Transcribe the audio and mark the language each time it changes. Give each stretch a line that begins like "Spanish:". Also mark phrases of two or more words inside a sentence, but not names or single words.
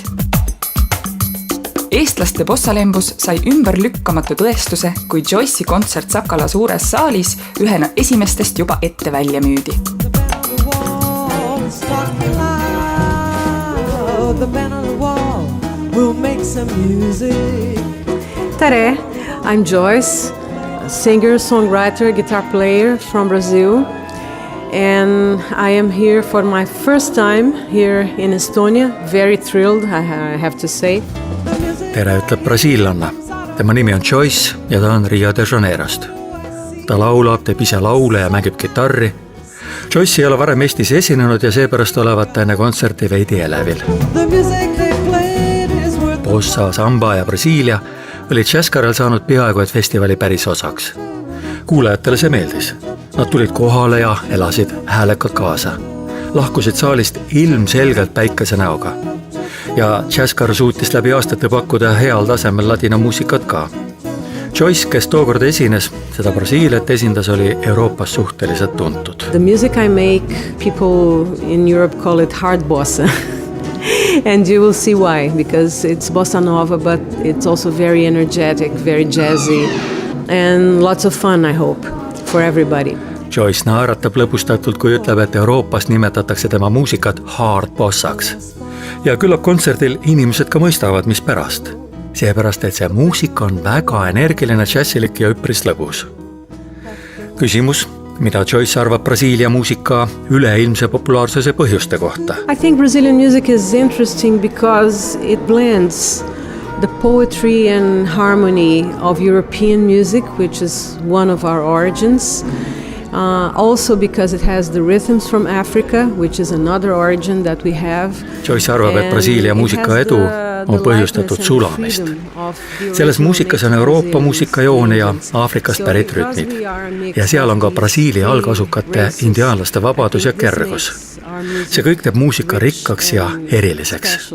Estonian: Eestlaste bossalembus sai ümberlükkamatu tõestuse, kui Joyce'i kontsert Sakala suures saalis ühena esimestest juba ette välja müüdi. Tere,
English: I'm Joyce. Singer, songwriter, guitar player from Brazil, and I am here for my first time here in Estonia. Very thrilled, I have to say.
Estonian: Tere, ütleb brasiillanna. Tema nimi on Joyce ja ta on Rio de Janeirost. Ta laulab, teeb ise laule ja mängib kitarri. Joyce ei ole varem Eestis esinenud ja seepärast olevat enne kontserti veidi elevil. Bossa, samba ja Brasiilia oli Jatskaarel saanud peaaegu et festivali päris osaks. Kuulajatele see meeldis. Nad tulid kohale ja elasid häälekalt kaasa. Lahkusid saalist ilmselgelt päikese näoga. Ja Jatskaar suutis läbi aastate pakkuda heal tasemel ladina muusikat ka. Joyce, kes tookord esines, seda Brasiiliat esindas, oli Euroopas suhteliselt tuntud.
English: The music I make, people in Europe call it hard bossa. And you will see why, because it's bossa nova, but it's also very energetic, very jazzy, and lots of fun, I hope, for everybody.
Estonian: Joyce naeratab lõbustatult, kui ütleb, et Euroopas nimetatakse tema muusikat
English: hard bossaks.
Estonian: Ja küllap kontserdil inimesed ka mõistavad, mis pärast. Seepärast, et see muusika on väga energiline, džässilik ja üpris lõbus. Küsimus, mida Joyce arvab Brasiilia muusika üleilmse populaarsuse põhjuste kohta?
English: I think Brazilian music is interesting because it blends the poetry and harmony of European music, which is one of our origins. Also because it has the rhythms from Africa, which is another origin that we have.
Estonian: Joyce arvab, et Brasiilia muusika edu on põhjustatud sulamist. Selles muusikas on Euroopa muusikajoone ja Aafrikast pärit rütmid. Ja seal on ka Brasiilia algasukate indiaanlaste vabadus ja kergus. See kõik teeb muusika rikkaks ja eriliseks.